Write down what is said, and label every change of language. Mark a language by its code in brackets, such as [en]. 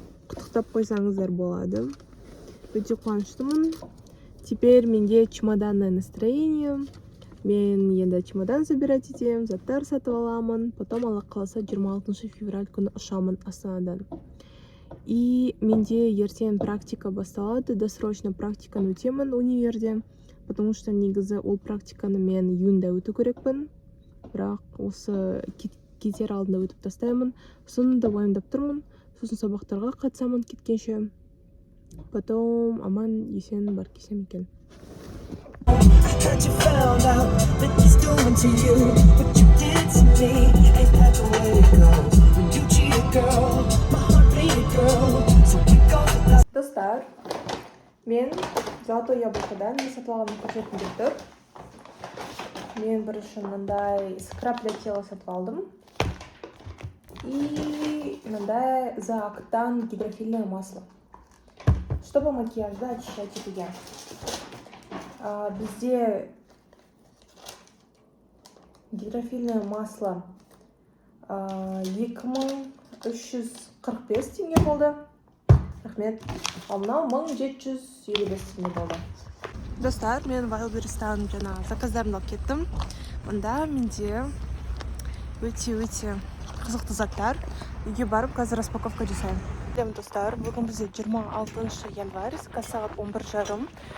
[kk] Құттықтап қойсаңыздар болады. Өте қуаныштымын. [ru] Теперь менде чемоданное настроение. [kk] Мен енді чемодан [ru] собирать [kk] етем, заттар сатып аламын. Потом Алла қаласа 26 февраль күні ұшамын Астанадан. И менде ертең практика басталады. Досрочно практиканы өтемін универде. [ru] Потому что [kk] негізі ол практиканы мен июньда өту керекпін. Бірақ осы кетер алдында өтіп тастаймын. Соны да уайымдап тұрмын. Сосын сабақтарға қатысамын кеткенше. Потом аман есен бар кесем екен. [en] That you found out that he's doing to you what you did to me. me, ain't that the way it goes? When you cheat a girl, my heart bleed a girl. So we go. [kk] Достар, мен Золотое яблокодан сатып алған көрсеткім келіп тұр. Мен бірінші мындай [ru] скраб для тела [kk] сатып алдым. [ru] И мындай за Октан гидрофильное масло. Чтобы [kk] макияжды [ru] очищать [kk] етуге. Бізде [ru] гидрофильное масло [kk] 2345 теңге болды. Рахмет. Ал мынау 1755 теңге болды. Достар, мен Wildberries'тан жаңа заказдарымды алып кеттім. Мында менде өте қызықты заттар. Үйге барып, қазір распаковка жасаймын. Достар, бүгін бізде 26 январь, сағат 11:30.